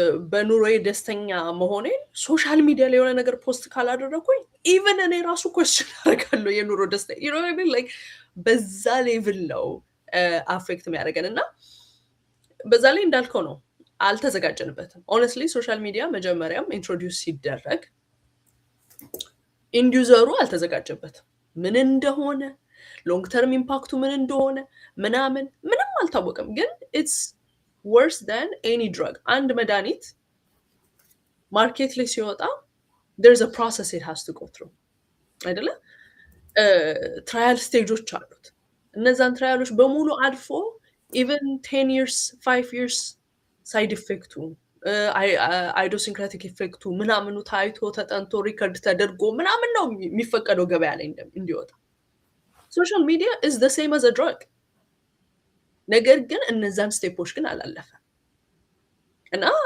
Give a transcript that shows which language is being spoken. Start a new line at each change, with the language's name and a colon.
Amharic: በኑሮዬ ደስተኛ መሆኔን ሶሻል ሚዲያ ላይ የሆነ ነገር ፖስት ካላደረኩኝ ኢቨን እኔ ራሱ ኮስችን አደርጋለሁ የኑሮ ደስታ ላይክ በዛ ሌቭል ነው አፌክት የሚያደርገን እና በዛ ላይ እንዳልከው ነው አልተዘጋጀንበትም። ኦነስትሊ ሶሻል ሚዲያ መጀመሪያም ኢንትሮዲውስ ሲደረግ ኢንዲዩዘሩ አልተዘጋጀበትም። ምን እንደሆነ ሎንግ ተርም ኢምፓክቱ ምን እንደሆነ ምንም አልታወቀም። ግን ኢትስ
English: worse than any drug.
Amharic: አንድ መድኃኒት ማርኬት ላይ ሲወጣ
English: there's a process it has to go through
Amharic: አይደለ? ትራያል ስቴጆች አሉት። እነዛን ትራያሎች በሙሉ አልፎ even 10 years 5 years ሳይድ ኢፌክቱ አይዶሲንክራቲክ ኢፌክቱ ምናምኑ ታይቶ ተጠንቶ ሪከርድ ተደርጎ ምናምን ነው የሚፈቀደው ገበያ ላይ እንዲወጣ። ሶሻል ሚዲያ
English: is the same as a drug።
Amharic: ነገር ግን እነዛን ስቴፖች ግን አላለፈ እና